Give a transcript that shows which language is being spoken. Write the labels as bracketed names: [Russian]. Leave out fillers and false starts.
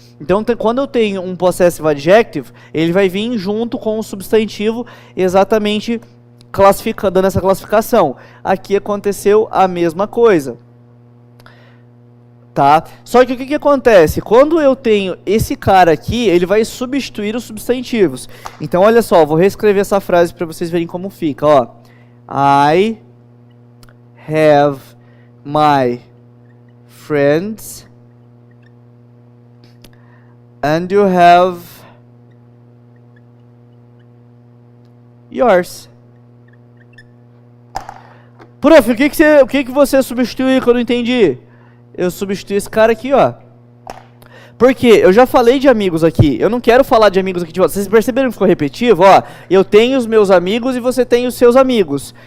[Portuguese] Então, quando eu tenho um possessive adjective, ele vai vir junto com o substantivo exatamente dando essa classificação. Aqui aconteceu a mesma coisa. Tá? Só que o que acontece? Quando eu tenho esse cara aqui, ele vai substituir os substantivos. Então, olha só, vou reescrever essa frase para vocês verem como fica. Ó. [English] I have my friends and you have yours. [Portuguese] Prof, o que você substituiu que eu não entendi? Eu substituí esse cara aqui, ó. Por quê? Eu já falei de amigos aqui. Eu não quero falar de amigos aqui de volta. Vocês perceberam que ficou repetitivo? Ó, eu tenho os meus amigos e você tem os seus amigos.